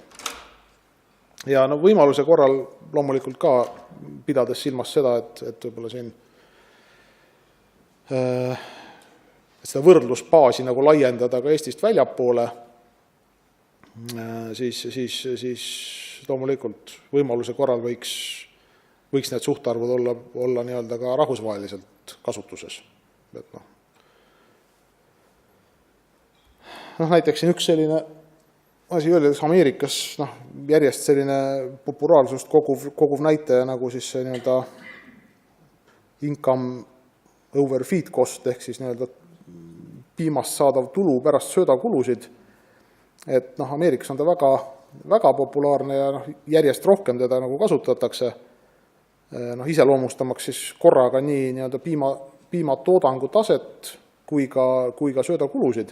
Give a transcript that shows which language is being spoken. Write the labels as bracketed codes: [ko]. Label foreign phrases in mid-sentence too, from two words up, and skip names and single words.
[et] Ja võimaluse korral loomulikult ka pidades silmas seda, et võib-olla siin seda võrdlusbaasi nagu laiendada ka Eestist väljapoole, siis loomulikult võimaluse korral võiks need suhtarvud olla nii-öelda ka rahvusvaheliselt kasutuses. Näiteks siin üks selline asi oli, et Ameerikas järjest selline populaarsust koguv näitaja nagu siis see nii-öelda [en] income over feed cost [et] ehk siis nii-öelda piimast saadav tulu pärast söödakulusid. Et Ameerikas on ta väga populaarne ja järjest rohkem teda nagu kasutatakse iseloomustamaks siis korraga nii nii-öelda piimatoodangu taset kui ka söödakulusid.